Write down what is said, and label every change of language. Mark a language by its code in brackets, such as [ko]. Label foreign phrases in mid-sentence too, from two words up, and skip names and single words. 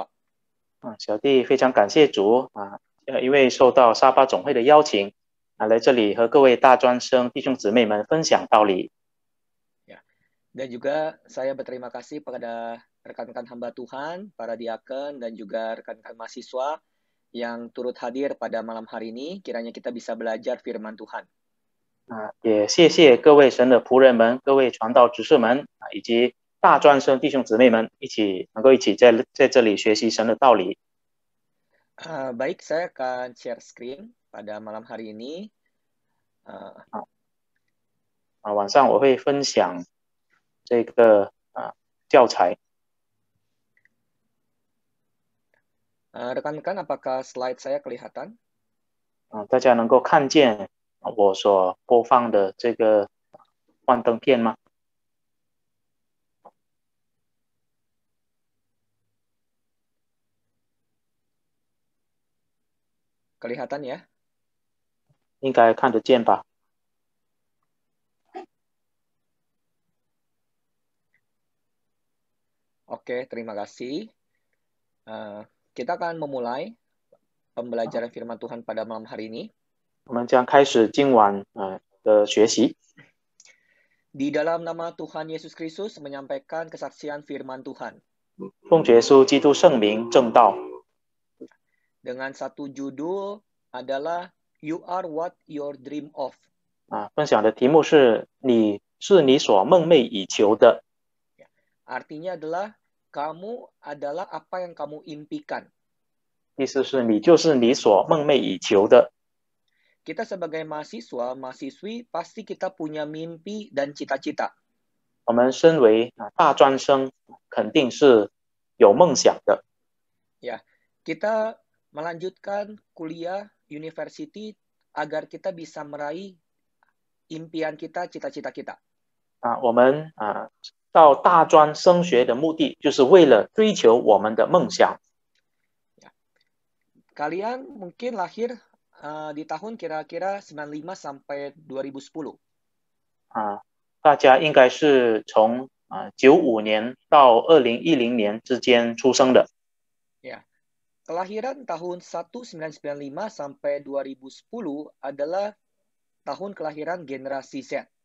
[zh] 小弟非常感谢主因为受到沙巴总会的邀请来这里和各位大专生弟兄姊妹们分享道理。 [id] Dan juga saya berterima kasih kepada rekan-rekan hamba Tuhan, para diakon, dan juga rekan-rekan mahasiswa yang turut hadir pada malam hari ini. Kiranya kita bisa belajar firman Tuhan. [zh] 也谢谢各位神的仆人们、各位传道执事们以及大专生弟兄姊妹们能够一起在这里学习神的道理。 [id] Baik, saya akan [en] share screen [id] pada malam hari ini. [zh] 晚上我会分享这个教材。 [id] Rekan-rekan, apakah slide saya kelihatan? [zh] 大家能够看见我所播放的这个幻灯片吗？ [id] Kelihatan ya? [zh] 应该看得见吧。 [id] Oke, terima kasih. Kita akan memulai pembelajaran firman Tuhan pada malam hari ini. [zh] 我们将开始今晚的学习。 [id] Di dalam nama Tuhan Yesus Kristus menyampaikan kesaksian firman Tuhan. [zh] 奉主耶稣基督圣名正道。 [id] Dengan satu judul adalah [en] You are what you dream of. [zh] 分享的题目是你是你所梦寐以求的。 [id] Artinya adalah kamu adalah apa yang kamu impikan. [zh] 意思是你就是你所梦寐以求的。 [id] Kita sebagai mahasiswa, mahasiswi, pasti kita punya mimpi dan cita-cita. [zh] 我们身为大专生，肯定是有梦想的。 [id] Ya, kita melanjutkan kuliah university agar kita bisa meraih impian kita, cita-cita kita. [zh] 我们到大专升学的目的，就是为了追求我们的梦想。 [id] Kalian mungkin lahir di tahun kira-kira 95 sampai 2010. [zh] 大家应该是从95年到2010年之间出生的。 [id] Ya. Kelahiran tahun 1995 sampai 2010 adalah tahun kelahiran generasi Z.